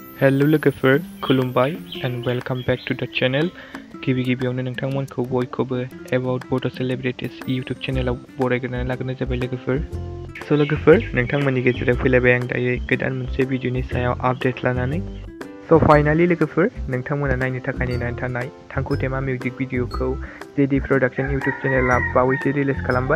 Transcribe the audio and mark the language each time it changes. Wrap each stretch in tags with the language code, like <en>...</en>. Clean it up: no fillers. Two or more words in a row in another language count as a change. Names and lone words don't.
<en>Hello</en> <brx>लोगोफोर खुलुमबाय</brx> <en>and welcome back to the channel.</en> <brx>गिबियावनो नोंथांमोनखौ बयखौबो about Bodo Celebrities YouTube चेनेलाव बरायग्रोनानै लाग्रोनाय जाबाय लोगोफोर. So लोगोफोर नोंथांमोननि गेजेराव फैलायबाय आं दायो गोदान मोनसे भिडिअनि सायाव आपडेट लानानै.</brx> <en>So finally</en> <brx>लोगोफोर नोंथांमोना नायनो थाखाय नेनानै थानाय थांखु तेमा मिउजिक भिडिअखौ जेडि प्रडाक्शन YouTube चेनेला बावैसो रिलिज खालामबाय.</brx>